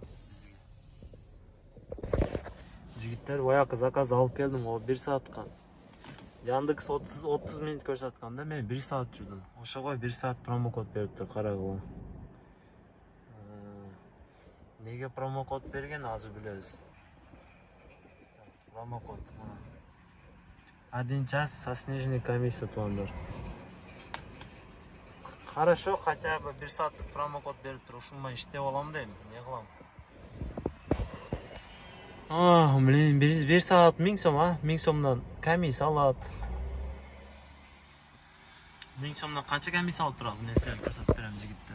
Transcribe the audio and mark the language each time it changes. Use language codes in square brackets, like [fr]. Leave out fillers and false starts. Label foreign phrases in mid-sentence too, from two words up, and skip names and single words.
[ky] Жигиттер, баягы заказ алып келдим, о 1 саатка. Яндекс 30 минут көрсөткөндө мен 1 саат жүрдүм. Ошого 1 саат промокод бериптир, карагыла. Неге промокод берген, азыр билебиз. Промокод. [ru] 1 час со сниженной комиссией, туугандар. Хорошо, хотя бы [ky] 1 сааттык промокод бериптир, ушуңа иштеп алам дейм, не кылам? Блин, 1 саат 1000 сом, 1000 сомдон комиссия алат. 1000 сомдон канча комиссия алып турасыз? Мен силерге көрсөтүп берем, жигиттер.